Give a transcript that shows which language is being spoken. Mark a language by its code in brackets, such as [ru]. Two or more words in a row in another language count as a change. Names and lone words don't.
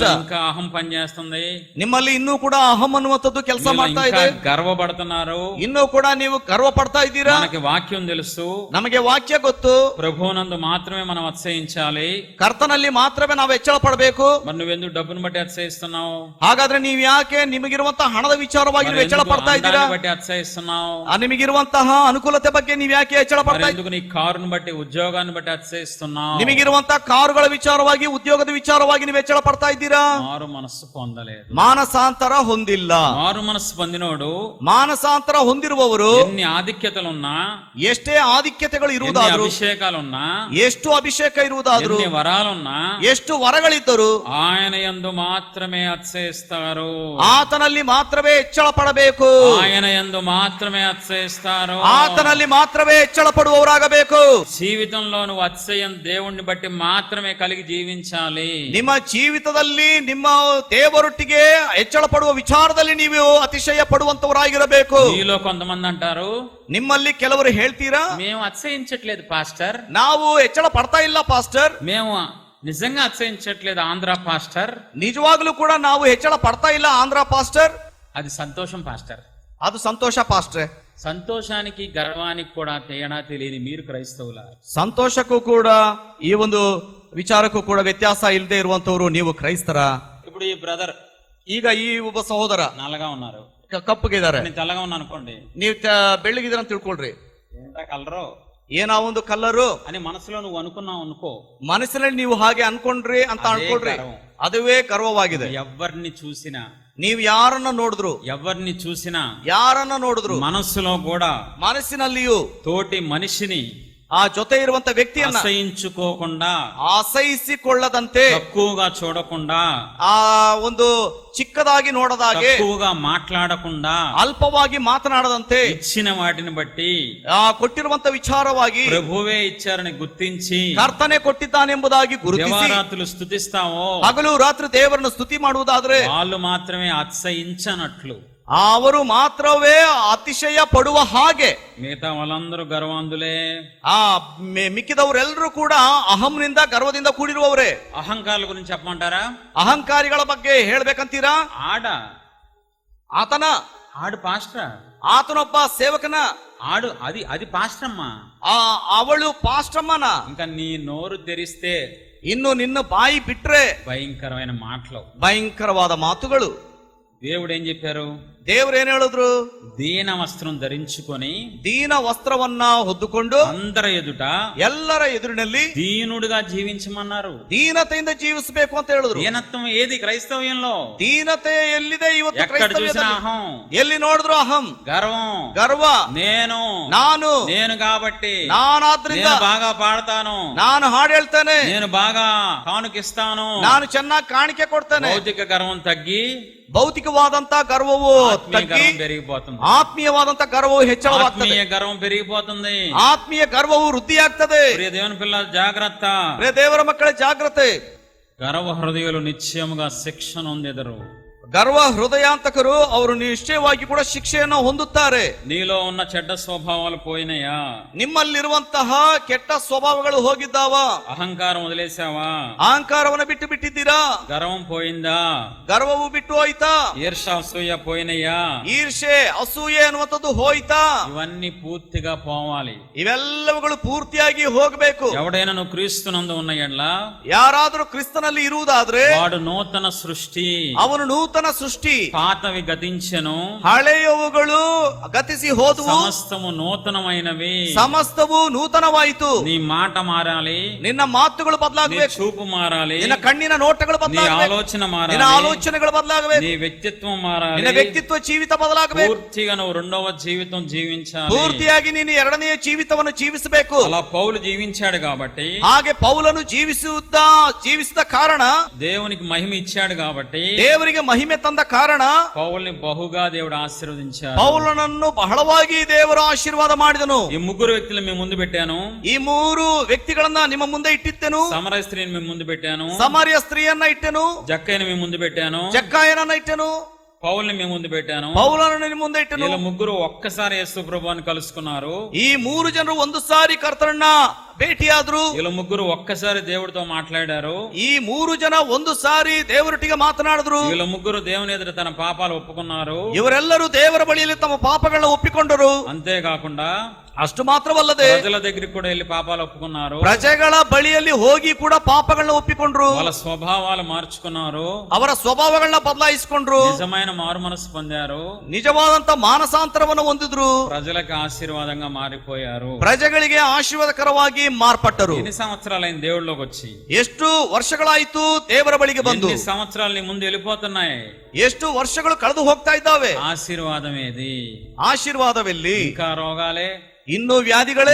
[te] మీలో ఇంకా అహం పనిచేస్తుంది, [kn] ನಿಮ್ಮಲ್ಲಿ ಇನ್ನೂ ಕೂಡ ಅಹಂ ಅನ್ನುವಂಥದ್ದು ಕೆಲಸ [te] మీలో [kn] ಮಾಡ್ತಾ [te] ఇంకా [kn] ಇದೆ. [te] గర్వపడుతున్నారు. [kn] ಇನ್ನೂ ಕೂಡ ನೀವು ಗರ್ವ ಪಡ್ತಾ ಇದ್ದೀರಾ. [te] మనకి వాక్యం తెలుసు, [kn] ನಮಗೆ ವಾಕ್ಯ ಗೊತ್ತು, [te] ప్రభువునందు మాత్రమే మనం అతిశయించాలి. [kn] ಕರ್ತನಲ್ಲಿ ಮಾತ್ರವೇ ನಾವು ಹೆಚ್ಚಳ ಪಡಬೇಕು. [te] మరి నువ్వెందుకు డబ్బును బట్టి అతిశయిస్తున్నావు? [kn] ಹಾಗಾದ್ರೆ ನೀವು ಯಾಕೆ ನಿಮಗಿರುವಂತಹ ಹಣದ ವಿಚಾರವಾಗಿ ನೀವು ಹೆಚ್ಚಳ ಪಡ್ತಾ ಇದ್ದೀರಾ? [te] బట్టి అతిశయిస్తున్నావు? [kn] ನಿಮಗಿರುವಂತಹ ಅನುಕೂಲತೆ ಬಗ್ಗೆ ನೀವು ಯಾಕೆ ಹೆಚ್ಚಳ [te] మరి [kn] ಪಡ್ತಾ [te] ఎందుకు నీ కారును బట్టి, ఉద్యోగాన్ని బట్టి అతిశయిస్తున్నావు? [kn] ನಿಮಗಿರುವಂತಹ ಕಾರುಗಳ ವಿಚಾರವಾಗಿ, ಉದ್ಯೋಗದ ವಿಚಾರವಾಗಿ ನೀವು ಹೆಚ್ಚಳ ಪಡ್ತಾ ಇದ್ದೀರಾ? [te] మారు మనస్సు పొందలేదు. [kn] ಮಾನಸಾಂತರ ಹೊಂದಿಲ್ಲ. [te] మారు మనస్సు పొందినోడు [kn] ಮಾನಸಾಂತರ ಹೊಂದಿರುವವರು [te] ఎన్ని ఆధిక్యతలున్నా, [kn] ಎಷ್ಟೇ ಆಧಿಕ್ಯತೆಗಳು [te] ఎన్ని [kn] ಇರುವುದಾದ್ರು, [te] అభిషేకాలున్నా, [kn] ಎಷ್ಟು ಅಭಿಷೇಕ ಇರುವುದಾದ್ರು, [te] ఎన్ని వరాలున్నా [kn] ಎಷ್ಟು ವರಗಳಿದ್ದರು [te] ఆయన యందు మాత్రమే అతిశయిస్తారు. [kn] ಆತನಲ್ಲಿ ಮಾತ್ರವೇ ಹೆಚ್ಚಳ ಪಡಬೇಕು. [te] ఆయన యందు మాత్రమే అతిశయిస్తారు. [kn] ಆತನಲ್ಲಿ ಮಾತ್ರವೇ ಹೆಚ್ಚಳ ಪಡುವವರಾಗಬೇಕು. [te] జీవితంలో నువ్వు అతిశయం దేవుణ్ణి బట్టి మాత్రమే కలిగి జీవించాలి. [kn] ನಿಮ್ಮ ಜೀವಿತದಲ್ಲಿ ನಿಮ್ಮ ದೇವರೊಟ್ಟಿಗೆ ಹೆಚ್ಚಳ ಪಡುವ ವಿಚಾರದಲ್ಲಿ ನೀವು ಅತಿಶಯ ಪಡುವಂತವರಾಗಿರಬೇಕು. [te] మీలో కొంతమంది అంటారు, [kn] ನಿಮ್ಮಲ್ಲಿ ಕೆಲವರು ಹೇಳ್ತೀರಾ, [te] మేము అతిశయించట్లేదు పాస్టర్, [kn] ನಾವು ಹೆಚ್ಚಳ ಪಡ್ತಾ ಇಲ್ಲ ಪಾಸ್ಟರ್, [te] మేము నిజంగా అతిశయించట్లేదు ఆంధ్ర పాస్టర్. [kn] ನಿಜವಾಗ್ಲೂ ಕೂಡ ನಾವು ಹೆಚ್ಚಳ ಪಡ್ತಾ ಇಲ್ಲ ಆಂಧ್ರ ಪಾಸ್ಟರ್. [te] అది సంతోషం పాస్టర్. [kn] ಅದು ಸಂತೋಷ ಪಾಸ್ಟ್ರೆ. [te] సంతోషానికి గర్వానికి కూడా తేడా తెలియని మీరు క్రైస్తవుల, [kn] ಸಂತೋಷಕ್ಕೂ ಕೂಡ ಈ ಒಂದು ವಿಚಾರಕ್ಕೂ ಕೂಡ ವ್ಯತ್ಯಾಸ ಇಲ್ಲದೆ ಇರುವಂತವರು ನೀವು ಕ್ರೈಸ್ತರ. [te] ఇప్పుడు ఈ బ్రదర్ [kn] ಈಗ ಈ ಒಬ್ಬ ಸಹೋದರ [te] నల్లగా ఉన్నారు, [kn] ಕಪ್ಪಗಿದ್ದಾರೆ, [te] నేను తెల్లగా ఉన్నా అనుకోండి, [kn] ನೀವು ಬೆಳ್ಳಗಿದ್ದೀರ ಅಂತ ತಿಳ್ಕೊಳ್ರಿ. [te] ఏంటా కలరు [kn] ಏನೋ ಒಂದು ಕಲ್ಲರು [te] అని మనసులో నువ్వు అనుకున్నావు అనుకో, [kn] ಮನಸ್ಸಿನಲ್ಲಿ ನೀವು ಹಾಗೆ ಅನ್ಕೊಂಡ್ರಿ ಅಂತ ಅನ್ಕೊಳ್ರಿ, ಅದುವೇ ಗರ್ವವಾಗಿದೆ. [te] ఎవరిని చూసినా, [kn] ನೀವು ಯಾರನ್ನ ನೋಡಿದ್ರು, [te] ఎవరిని చూసినా, [kn] ಯಾರನ್ನ ನೋಡಿದ್ರು [te] మనసులో కూడా [kn] ಮನಸ್ಸಿನಲ್ಲಿಯೂ [te] తోటి మనిషిని [kn] ಆ ಜೊತೆ ಇರುವಂತ ವ್ಯಕ್ತಿಯನ್ನ [te] అసహించుకోకుండా, [kn] ಅಸಹಿಸಿಕೊಳ್ಳದಂತೆ, [te] తక్కువగా చూడకుండా, [kn] ಆ ಒಂದು ಚಿಕ್ಕದಾಗಿ ನೋಡದಾಗೆ, [te] తక్కువగా మాట్లాడకుండా, [kn] ಅಲ್ಪವಾಗಿ ಮಾತನಾಡದಂತೆ, [te] ఇచ్చిన వాటిని బట్టి [kn] ಆ ಕೊಟ್ಟಿರುವಂತ ವಿಚಾರವಾಗಿ [te] ప్రభువే ఇచ్చారని గుర్తించి [kn] ಕರ್ತನೆ ಕೊಟ್ಟಿದ್ದಾನೆಂಬುದಾಗಿ ಗುರುತಿಸಿ [te] దేవారాత్రులు స్తుతిస్తావో, [kn] ಹಗಲು ರಾತ್ರಿ ದೇವರನ್ನು ಸ್ತುತಿ ಮಾಡುವುದಾದ್ರೆ [te] వాళ్ళు మాత్రమే అతిశయించనట్లు, [kn] ಅವರು ಮಾತ್ರವೇ ಅತಿಶಯ ಪಡುವ ಹಾಗೆ, [te] మిగతా వాళ్ళందరూ గర్వాంధులే. [kn] ಮಿಕ್ಕಿದವರೆಲ್ಲರೂ ಕೂಡ ಅಹಂನಿಂದ ಗರ್ವದಿಂದ ಕೂಡಿರುವವರೇ. [te] అహంకారాల గురించి చెప్పమంటారా? [kn] ಅಹಂಕಾರಿಗಳ ಬಗ್ಗೆ ಹೇಳ್ಬೇಕಂತೀರಾ? [te] ఆడ [kn] ಆತನ [te] ఆడు పాస్టర్, [kn] ಆತನೊಬ್ಬ ಸೇವಕನ, [te] అది పాస్టర్ అమ్మా. [kn] ಅವಳು ಪಾಸ್ಟಮ್ಮನ. [te] ఇంకా నీ నోరు తెరిస్తే [kn] ಇನ್ನು ನಿನ್ನ ಬಾಯಿ ಬಿಟ್ರೆ [te] భయంకరమైన మాటలు, [kn] ಭಯಂಕರವಾದ ಮಾತುಗಳು. [te] దేవుడు ఏం చెప్పారు? [kn] ದೇವ್ರು ಏನ್ ಹೇಳಿದ್ರು? [te] దీన వస్త్రం ధరించుకొని [kn] ದೀನ ವಸ್ತ್ರವನ್ನ ಹೊದ್ದುಕೊಂಡು [te] అందరి ఎదుట [kn] ಎಲ್ಲರ ಎದುರಿನಲ್ಲಿ [te] దీనుడుగా జీవించమన్నారు. [kn] ದೀನತೆಯಿಂದ ಜೀವಿಸಬೇಕು ಅಂತ ಹೇಳಿದ್ರು. [te] దీనత్వం ఏది క్రైస్తవ్యంలో? [kn] ದೀನತೆ ಎಲ್ಲಿದೆ ಇವತ್ತು [te] ఎక్కడ చూసినా [kn] ಕ್ರೈಸ್ತವ್ಯದಲ್ಲಿ? [te] అహం, [kn] ಎಲ್ಲಿ ನೋಡಿದ್ರು ಅಹಂ, [te] గర్వం, [kn] ಗರ್ವ, [te] నేను కాబట్టి, [kn] ನಾನಾದ್ರಿಂದ [te] నేను బాగా పాడతాను, [kn] ನಾನು ಹಾಡು ಹೇಳ್ತೇನೆ, [te] నేను బాగా కానుకిస్తాను. [kn] ನಾನು ಚೆನ್ನಾಗಿ ಕಾಣಿಕೆ ಕೊಡ್ತೇನೆ. [te] భౌతిక గర్వం తగ్గి [kn] ಭೌತಿಕವಾದಂತ ಗರ್ವವು [te] ఆత్మీయ [kn] ತಗ್ಗಿ [te] గర్వం పెరిగిపోతుంది. [kn] ಆತ್ಮೀಯವಾದಂತ ಗರ್ವವು ಹೆಚ್ಚಳವಾಗ್ತದೆ. [te] ఆత్మీయ గర్వం పెరిగిపోతుంది. [kn] ಆತ್ಮೀಯ ಗರ್ವವು ವೃದ್ಧಿಯಾಗ್ತದೆ. [te] ప్రియ దేవుని పిల్ల జాగ్రత్త. [kn] ಪ್ರಿಯ ದೇವರ ಮಕ್ಕಳ ಜಾಗ್ರತೆ. [te] గర్వ హృదయులు నిశ్చయముగా శిక్షణ ಹೊಂದಿದರು. [kn] ಗರ್ವ ಹೃದಯಾಂತಕರು ಅವರು ನಿಶ್ಚಯವಾಗಿ ಕೂಡ ಶಿಕ್ಷೆಯನ್ನು ಹೊಂದುತ್ತಾರೆ. [te] నీలో ఉన్న చెడ్డ స్వభావాలు పోయినాయా? [kn] ನಿಮ್ಮಲ್ಲಿರುವಂತಹ ಕೆಟ್ಟ ಸ್ವಭಾವಗಳು ಹೋಗಿದ್ದಾವ? [te] అహంకారం వదిలేసావా? [kn] ಅಹಂಕಾರವನ್ನು ಬಿಟ್ಟು ಬಿಟ್ಟಿದ್ದೀರಾ? [te] గర్వం పోయిందా? [kn] ಗರ್ವವು ಬಿಟ್ಟು ಹೋಯ್ತಾ? [te] ఈర్ష అసూయ పోయినాయా? [kn] ಈರ್ಷೆ ಅಸೂಯೆ ಅನ್ನುವಂಥದ್ದು ಹೋಯ್ತಾ? [te] ఇవన్నీ పూర్తిగా పోవాలి. [kn] ಇವೆಲ್ಲವುಗಳು ಪೂರ್ತಿಯಾಗಿ ಹೋಗಬೇಕು. [te] ఎవడైనా నువ్వు క్రీస్తునందు ఉన్న ఎడ్ల, [kn] ಯಾರಾದರೂ ಕ್ರಿಸ್ತನಲ್ಲಿ ಇರುವುದಾದ್ರೆ [te] వాడు నూతన సృష్టి. [kn] ಅವನು ನೂತನ ಸೃಷ್ಟಿ. [te] పాతవి గతించెను, [kn] ಹಳೆಯವುಗಳು ಗತಿಸಿ ಹೋದವು, [te] సమస్తము నూతనమైనవి. [kn] ಸಮಸ್ತವು ನೂತನವಾಯಿತು. [te] నీ మాట మారాలి, [kn] ನಿನ್ನ ಮಾತುಗಳು [te] నీ [kn] ಬದಲಾಗಬೇಕು, [te] చూపు మారాలి, [kn] ನಿನ್ನ ಕಣ್ಣಿನ ನೋಟಗಳು [te] నీ [kn] ಬದಲಾಗಬೇಕು, [te] ఆలోచన [kn] ನಿನ್ನ [te] మారాలి, [kn] ಆಲೋಚನೆಗಳು ಬದಲಾಗಬೇಕು, [te] నీ వ్యక్తిత్వం మారాలి. [kn] ನಿನ್ನ ವ್ಯಕ್ತಿತ್ವ ಜೀವಿತ ಬದಲಾಗಬೇಕು. [te] పూర్తిగా నువ్వు రెండవ జీవితం జీవించాలి. [kn] ಪೂರ್ತಿಯಾಗಿ ನೀನು ಎರಡನೆಯ ಜೀವಿತವನ್ನು ಜೀವಿಸಬೇಕು. [te] అలా పౌలు జీవించాడు కాబట్టి, [kn] ಹಾಗೆ ಪೌಲನು ಜೀವಿಸಿದ ಕಾರಣ, [te] దేవునికి మహిమ ఇచ్చాడు కాబట్టి, [kn] ದೇವರಿಗೆ ಮಹಿಮೆ ತಂದ ಕಾರಣ [te] పౌల్ని బహుగా దేవుడు ఆశీర్వదించాడు. [kn] ಪೌಲನನ್ನು ಬಹಳವಾಗಿ ದೇವರು ಆಶೀರ್ವಾದ ಮಾಡಿದನು. [te] ఈ ముగ్గురు వ్యక్తులు మీ ముందు పెట్టాను. [kn] ಈ ಮೂರು ವ್ಯಕ್ತಿಗಳನ್ನ ನಿಮ್ಮ ಮುಂದೆ ಇಟ್ಟಿದ್ದೆನು. [te] సమరయ స్త్రీని మీ ముందు పెట్టాను. [kn] ಸಮಾರ್ಯ ಸ್ತ್ರೀಯನ್ನ ಇಟ್ಟೆನು. [te] జక్కయ్యని మీ ముందు పెట్టాను. [kn] ಜಕ್ಕಾಯನನ್ನ ಇಟ್ಟೆನು. [te] పౌల్ని మీ ముందు పెట్టాను. [kn] ಪೌಲನನ್ನು ನಿಮ್ಮ ಮುಂದೆ ಇಟ್ಟೆನು. [te] వీళ్ళ ముగ్గురు ఒక్కసారి యేసు ప్రభువుని కలుసుకున్నారు. [kn] ಈ ಮೂರು ಜನರು ಒಂದು ಸಾರಿ ಕರ್ತನನ್ನ ಭೇಟಿಯಾದ್ರು. [te] వీళ్ళ ముగ్గురు ఒక్కసారి దేవుడితో మాట్లాడారు. [kn] ಈ ಮೂರು ಜನ ಒಂದು ಸಾರಿ ದೇವರೊಟ್ಟಿಗೆ ಮಾತನಾಡಿದ್ರು. [te] వీళ్ళ ముగ్గురు దేవుని ఎదుట తన పాపాలు ఒప్పుకున్నారు. [kn] ಇವರೆಲ್ಲರೂ ದೇವರ ಬಳಿಯಲ್ಲಿ ತಮ್ಮ ಪಾಪಗಳನ್ನ ಒಪ್ಪಿಕೊಂಡರು. [te] అంతేకాకుండా [kn] ಅಷ್ಟು ಮಾತ್ರವಲ್ಲದೆ [te] ప్రజల దగ్గరికి కూడా వెళ్ళి పాపాలు ఒప్పుకున్నారు. [kn] ಪ್ರಜೆಗಳ ಬಳಿಯಲ್ಲಿ ಹೋಗಿ ಕೂಡ ಪಾಪಗಳನ್ನ ಒಪ್ಪಿಕೊಂಡ್ರು. [te] వాళ్ళ స్వభావాలు మార్చుకున్నారు. [kn] ಅವರ ಸ್ವಭಾವಗಳನ್ನ ಬದಲಾಯಿಸಿಕೊಂಡ್ರು. [te] నిజమైన మారు మనసు పొందారు. [kn] ನಿಜವಾದಂತ ಮಾನಸಾಂತರವನ್ನು ಹೊಂದಿದ್ರು. [te] ప్రజలకు ఆశీర్వాదంగా మారిపోయారు. [kn] ಪ್ರಜೆಗಳಿಗೆ ಆಶೀರ್ವಾದಕರವಾಗಿ ಮಾರ್ಪಟ್ಟರು. [te] ఎన్ని సంవత్సరాలైన దేవుళ్ళలోకి వచ్చి? [kn] ಎಷ್ಟು ವರ್ಷಗಳಾಯ್ತು ದೇವರ ಬಳಿಗೆ ಬಂದು? [te] ఎన్ని సంవత్సరాలు నీ ముందు వెళ్ళిపోతున్నాయి? [kn] ಎಷ್ಟು ವರ್ಷಗಳು ಕಳೆದು ಹೋಗ್ತಾ ಇದ್ದಾವೆ? [te] ఆశీర్వాదం ఏది? [kn] ಆಶೀರ್ವಾದವೆಲ್ಲಿ? [te] ఇంకా రోగాలే, [kn] ಇನ್ನು ವ್ಯಾಧಿಗಳೇ,